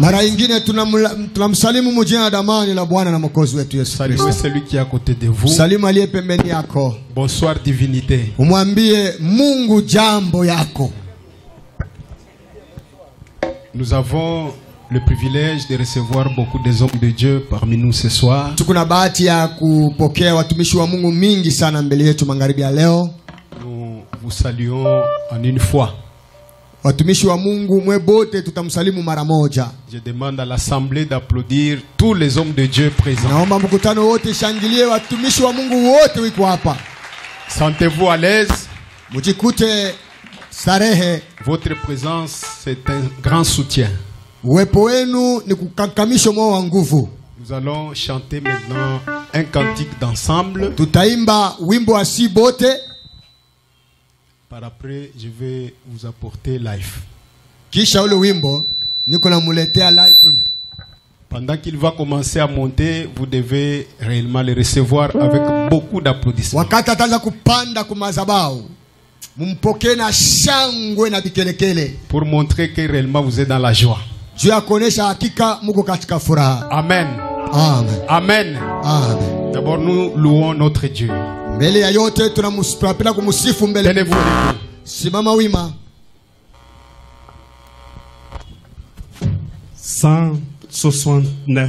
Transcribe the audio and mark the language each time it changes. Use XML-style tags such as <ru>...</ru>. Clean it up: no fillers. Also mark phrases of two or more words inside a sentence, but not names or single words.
<sw>Mara ingine tunamsalimu mujina damani la Bwana na Mwokozi wetu Yesu Kristo.</sw> <fr>Saluez celui qui est à côté de vous.</fr> <sw>Salimu aliye pembeni yako.</sw> <fr>Bonsoir divinité.</fr> <sw>Umwambie Mungu jambo yako.</sw> <fr>Nous avons le privilège de recevoir beaucoup des hommes de Dieu parmi nous ce soir.</fr> <sw>Tukuna bahati ya kupokea watumishi wa Mungu mingi sana mbele yetu magharibi ya leo.</sw> <fr>Nous vous saluons en une fois.</fr> <sw>Watumishi wa Mungu mwebote tutamsalimu mara moja.</sw> <fr>Je demande à l'assemblée d'applaudir tous les hommes de Dieu présents.</fr> <sw>Naomba mkutano wote shangilie watumishi wa Mungu wote wiko hapa.</sw> <fr>Sentez-vous à l'aise.</fr> <sw>Mujikute starehe.</sw> <fr>Votre présence c'est un grand soutien.</fr> <sw>Uwepo wenu ni kukakamisho moyo wa nguvu.</sw> <fr>Nous allons chanter maintenant un cantique d'ensemble.</fr> <sw>Tutaimba wimbo wa si bote.</sw> <fr>Par après, je vais vous apporter life.</fr> <sw>Kisha ule wimbo niko namuletea life.</sw> <fr>Pendant qu'il va commencer à monter, vous devez réellement le recevoir avec beaucoup d'applaudissements.</fr> <sw>Wakati ataanza kupanda kwa madhabahu, mumpokee na shangwe na bikelekele.</sw> <fr>Pour montrer que réellement vous êtes dans la joie.</fr> <sw>Juu ya kuonesha hakika mko katika furaha. Amen. Amen. Amen. Amen.</sw> <fr>D'abord nous louons notre Dieu.</fr> <sw>Mbele ya yote tunapenda kumsifu mbele.</sw> <fr>Tenez-vous debout.</fr> <sw>Simama wima. 169.</sw>